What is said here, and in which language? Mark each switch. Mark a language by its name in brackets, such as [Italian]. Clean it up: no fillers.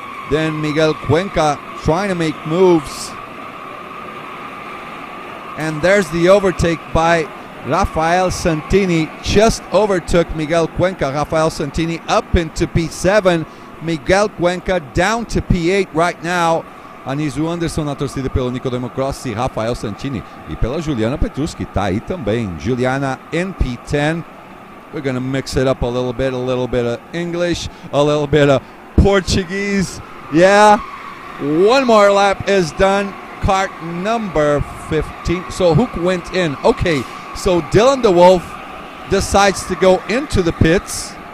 [English] Then Miguel Cuenca trying to make moves. And there's the overtake by Rafael Santini. Just overtook Miguel Cuenca. Rafael Santini up into P7. Miguel Cuenca down to P8 right now. [Portuguese] Anísio Anderson na torcida pelo Nicodemo Crossi, Rafael Santini e pela Juliana Petruski, tá aí também. [English] Juliana in P10. We're going to mix it up a little bit of English, a little bit of Portuguese. Yeah, one more lap is done. Kart number 15. So who went in? Okay, so Dylan DeWolf decides to go into the pits.